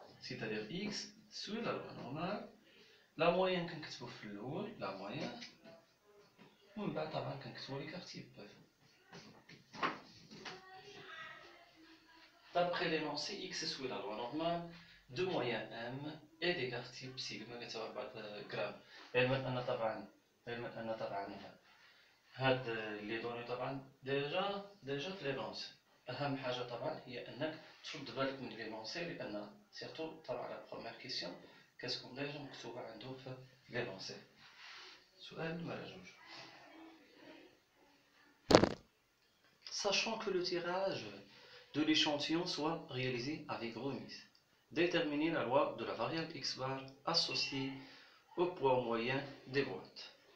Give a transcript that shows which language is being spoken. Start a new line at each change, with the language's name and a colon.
French: C'est-à-dire x suit la loi normale. La moyenne
Arabic: كنكتبو في الأول
French: la moyenne
Arabic: ومن بعد طبعا كنكتبو
French: l'écart type. D'après l'énoncé, x suit la loi normale de moyen m et d'écart type sigma
Arabic: كتساوي 4 غرام. علما أن طبعا هاد لي دوني طبعا ديجا في لينونسي. أهم حاجة طبعا هي أنك ترد بالك من لينونسي لأن سيرتو طبعا لا بروميير كيسيون كتكون ديجا مكتوبة عندو في لينونسي. سؤال نمرة 2.
French: Sachant que le tirage de l'échantillon soit réalisé avec remise, déterminer la loi de la variable x bar associée au poids moyen des boîtes.